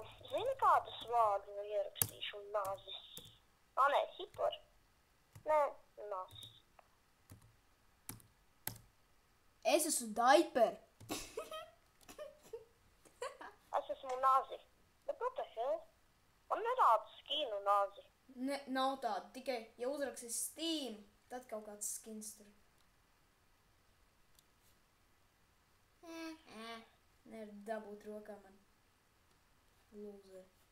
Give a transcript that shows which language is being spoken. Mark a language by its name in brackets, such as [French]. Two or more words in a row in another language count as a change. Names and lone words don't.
[Latvian] Zini, kādus vārdu ierakstīšu? Nazis. Nē, Hitler. Nē, nazis. Es esmu Daiper. Es esmu nazi. Bet [English] what the hell? [Latvian] Man nerāda skinu nazi. Ne, nav tāda. Tikai, ja uzraksis Steam, tad kaut kāds skins tur. Nevar dabūt rokā man. Lūzer.